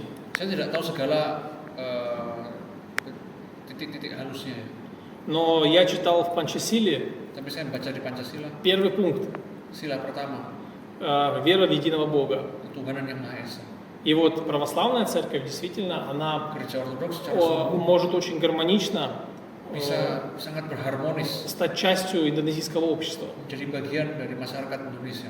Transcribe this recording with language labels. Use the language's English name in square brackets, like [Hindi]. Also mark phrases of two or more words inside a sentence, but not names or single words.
[Indonesian] Saya tidak tahu segala titik-titik halusnya, [Russian] но я читал в Панчасиле [Indonesian] tapi saya baca di Pancasila, [Russian] первый пункт [Indonesian] sila pertama, [Russian] вера в единого Бога. [Indonesian] ketuhanan yang Maha Esa. [Russian] И вот православная церковь действительно, она [Indonesian] Gereja Ortodoks secara sungguh [Russian] может очень гармонично [Indonesian] bisa sangat berharmonis [Russian] стать частью индонезийского общества. [Indonesian] menjadi bagian dari masyarakat Indonesia.